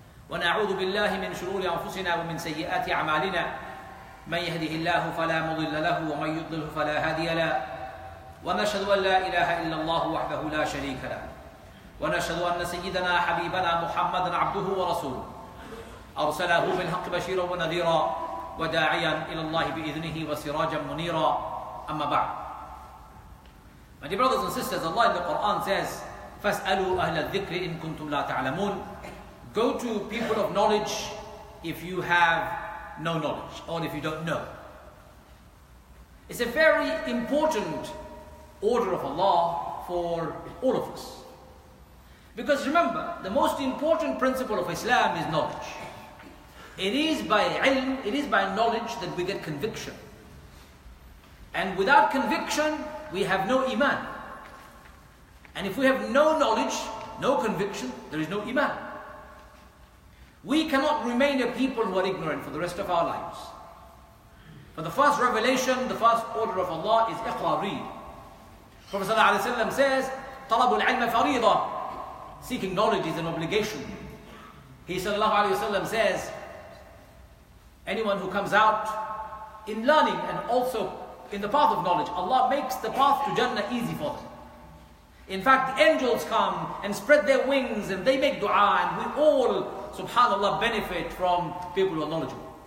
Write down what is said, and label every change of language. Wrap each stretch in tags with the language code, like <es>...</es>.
<ar>ونعوذ بالله من شرور أنفسنا ومن سيئات أعمالنا من يهده الله فلا مضل له ومن يضلل فلا هادي له ونشهد أن لا إله إلا الله وحده لا شريك له ونشهد أن سيدنا حبيبنا محمدا عبده ورسوله أرسله بالحق بشيرا ونذيرا وداعيا إلى الله بإذنه وسراجا منيرا أما بعد.</ar> <en>My dear brothers and sisters, Allah in the Quran says</en> <ar>فَاسْأَلُوا أَهْلَ الذِّكْرِ إِن كُنْتُمْ لَا تَعْلَمُونَ.</ar> <en>Go to people of knowledge if you have no knowledge or if you don't know. It's a very important order of Allah for all of us. Because remember, the most important principle of Islam is knowledge. It is by ilm, it is by knowledge that we get conviction. And without conviction, we have no iman. And if we have no knowledge, no conviction, there is no iman. We cannot remain a people who are ignorant for the rest of our lives. For the first revelation, the first order of Allah is iqra, read. Prophet ﷺ says,</en> <ar>طَلَبُ الْعِلْمَ فَرِيضًا.</ar> <en>Seeking knowledge is an obligation. He ﷺ says, anyone who comes out in learning and also in the path of knowledge, Allah makes the path to Jannah easy for them. In fact, the angels come and spread their wings and they make dua, and we all, subhanAllah, benefit from people who are knowledgeable.</en>